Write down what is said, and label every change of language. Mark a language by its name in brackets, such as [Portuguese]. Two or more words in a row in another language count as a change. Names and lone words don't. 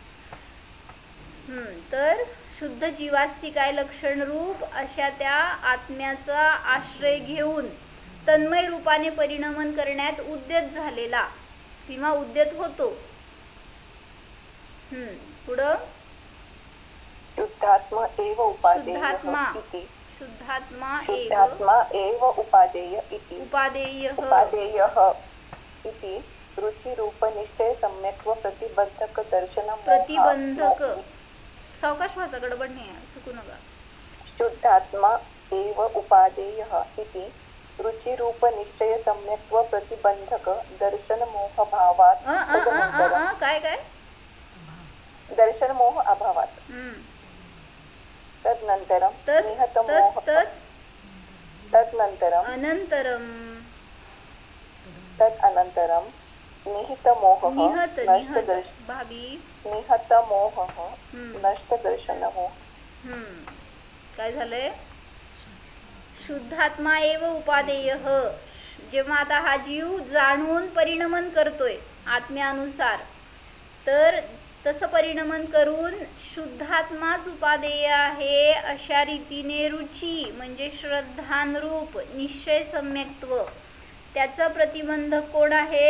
[Marathi] तर शुद्ध जीवास्तिकाय लक्षण रूप अशा त्या आत्म्याचा आश्रय घेऊन तन्मय रूपाने परिणमन करण्यात उद्यत झालेला किंवा उद्यत होतो. पुढं [Sanskrit] शुद्धात्मा एव उपादेय इति रुचि रूप निश्चय सम्यक् प्रतिबंधक प्रतिबंधक. [Marathi] सावकाश वाचा, गडबड नाही आहे, चुकू नका. [Sanskrit] शुद्धात्मा एव उपादेय इति रुचि रूप निश्चय सम्यक् प्रतिबंधक दर्शन मोह भावात. [Marathi] काय काय [Sanskrit] दर्शन मोह अभावात तदनंतरम निहत मोह तदनंतरम अनंतरम तदनंतरम निहित मोह निहत नष्ट निहत दर्शन भाभी निहत मोह नष्ट दर्शन मोह. [Marathi] काय झालंय? [Sanskrit] शुद्धात्मा एव उपादेय. [Marathi] जेव्हा आता हा जीव जाणून परिणमन करतोय आत्म्यानुसार, तर तसं परिणमन करून शुद्धात्माच उपादेय आहे अशा रीतीने रुची म्हणजे श्रद्धानरूप निश्चय सम्यक्त्व, त्याचं प्रतिबंधक कोण आहे?